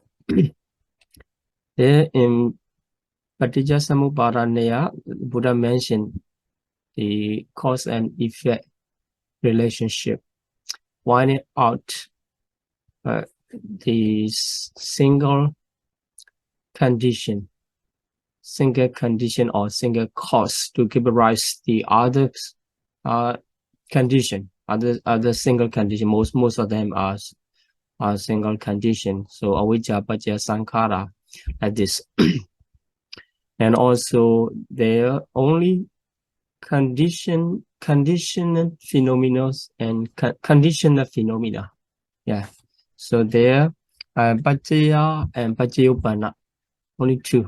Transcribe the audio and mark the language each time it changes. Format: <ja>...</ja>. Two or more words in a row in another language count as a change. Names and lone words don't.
<en>There in</en> <pi>Paticca Samuppada</pi> <en>Neya, Buddha mentioned the cause and effect relationship, pointing out the single condition or single cause to give rise the other condition, other single condition. Most of them are single condition.</en> <pi>So avijja paccaya sankhara,</pi> <en>like this. And also there are only conditional phenomena and conditional phenomena. Yeah. So there paccaya and paccayupanna, only 2.</en>